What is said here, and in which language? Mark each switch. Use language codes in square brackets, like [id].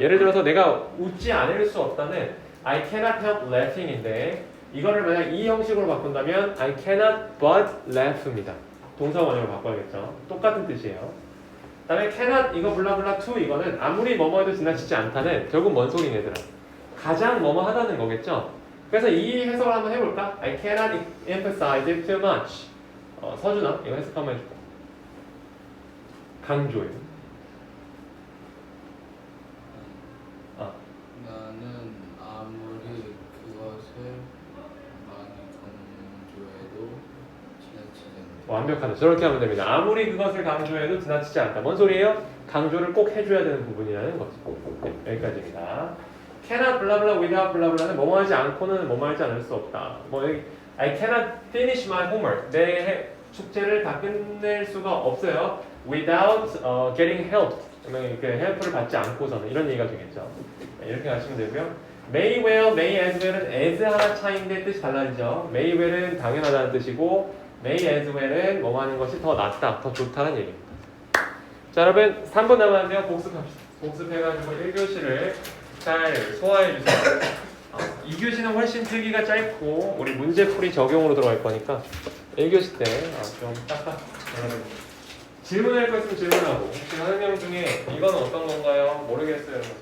[ko] 예를 들어서 내가 웃지 않을 수 없다는 [en] I cannot help laughing [ko] 인데 이거를 만약 이 형식으로 바꾼다면 [en] I cannot but laugh [ko] 입니다. 동사 원형으로 바꿔야겠죠. 똑같은 뜻이에요. 그다음에 cannot 이거 블라블라 to 이거는 아무리 뭐뭐 해도 지나치지 않다는 결국 뭔 소리냐 얘들아. 가장 뭐뭐 하다는 거겠죠. 그래서 이 해석을 한번 해볼까? [en] I cannot emphasize it too much. [ko] 서준아 이거 해석 한번 해줄까? 강조예요. 나는 아무리 그것을 많이 강조해도 지나치지 않다. 완벽하다. 저렇게 하면 됩니다. 아무리 그것을 강조해도 지나치지 않다. 뭔 소리예요? 강조를 꼭 해줘야 되는 부분이라는 거죠. 네, 여기까지입니다. cannot 블라블라 without 블라블라는 뭐뭐 하지 않고는 뭐뭐 하지 않을 수 없다. 뭐 여기 [en] I cannot finish my homework. [ko] 내 숙제를 다 끝낼 수가 없어요. [en] without getting helped. [ko] 그 헬프를 받지 않고서는 이런 얘기가 되겠죠. 네, 이렇게 하시면 되고요. may well, may as well은 as 하나 차이인데 뜻이 달라지죠. may well은 당연하다는 뜻이고 may as well은 뭐 하는 것이 더 낫다, 더 좋다는 얘기입니다. 자 여러분 3분 남았는데요. 복습합시다. 복습해가지고 1교시를 잘 소화해주세요. 2교시는 훨씬 필기가 짧고 우리 문제풀이 적용으로 들어갈 거니까 1교시 때 좀 딱딱 질문할 거 있으면 질문하고 혹시 설명 중에 이건 어떤 건가요? 모르겠어요.